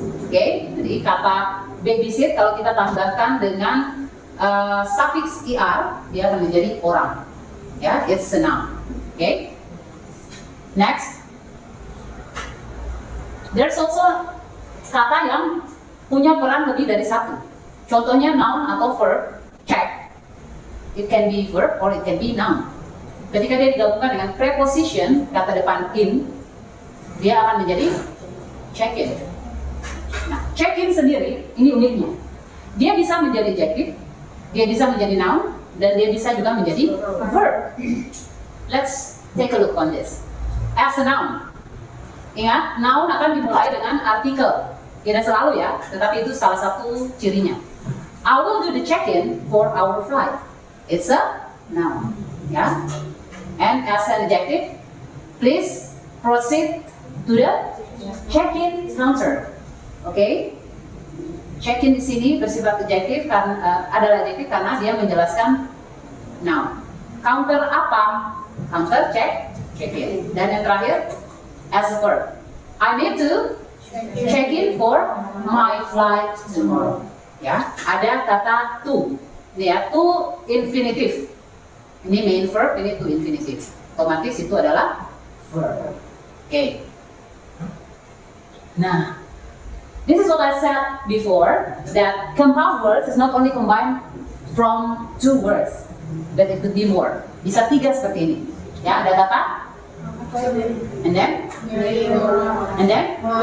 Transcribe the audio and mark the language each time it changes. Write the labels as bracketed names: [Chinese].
[Indonesian] Oke, jadi kata babysit kalau kita tambahkan dengan suffix er, dia akan menjadi orang. Ya, [English] it's a noun. [Indonesian] Oke. [English] Next. There's also [Indonesian] kata yang punya peran lebih dari satu. Contohnya noun atau verb, check. [English] It can be verb or it can be noun. [Indonesian] Ketika dia digabungkan dengan preposition, kata depan in, dia akan menjadi check-in. Nah, check-in sendiri, ini uniknya. Dia bisa menjadi adjective, dia bisa menjadi noun, dan dia bisa juga menjadi verb. [English] Let's take a look on this. As a noun. [Indonesian] Ingat, noun akan dimulai dengan artikel. Tidak selalu ya, tetapi itu salah satu cirinya. [English] I will do the check-in for our flight. It's a noun. Ya. And as an adjective, please proceed to the check-in counter. Oke? [Indonesian] Check-in di sini bersifat adjektif karena adalah adjektif karena dia menjelaskan noun. Counter apa? Counter check-in. Dan yang terakhir, [English] as a verb. I need to check in for my flight tomorrow. [Indonesian] Ya, ada kata to. Ini ya, to infinitive. Ini main verb, ini to infinitive. Otomatis itu adalah verb. Oke. [English] Nah, this is what I said before, that compound words is not only combined from two words, but it could be more. [Indonesian] Bisa tiga seperti ini. Ya, ada kata and then? And then?